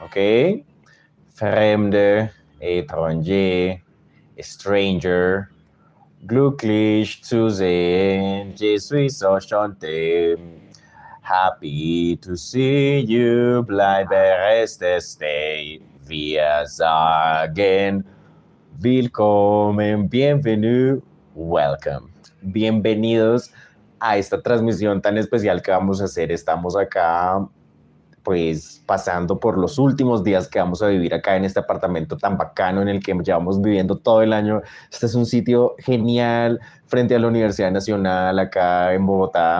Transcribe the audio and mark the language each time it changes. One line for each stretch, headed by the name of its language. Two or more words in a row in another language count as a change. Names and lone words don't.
German: ¿ok? Fremde, étranger, stranger, glücklich zu sehen,
French: je suis so enchanté.
English: Happy to see you,
German: bleibe reste stay. Wir sagen willkommen, bienvenue,
English: welcome.
Spanish: Bienvenidos a esta transmisión tan especial que vamos a hacer. Estamos acá pues pasando por los últimos días que vamos a vivir acá en este apartamento tan bacano en el que llevamos viviendo todo el año. Este es un sitio genial frente a la Universidad Nacional acá en Bogotá.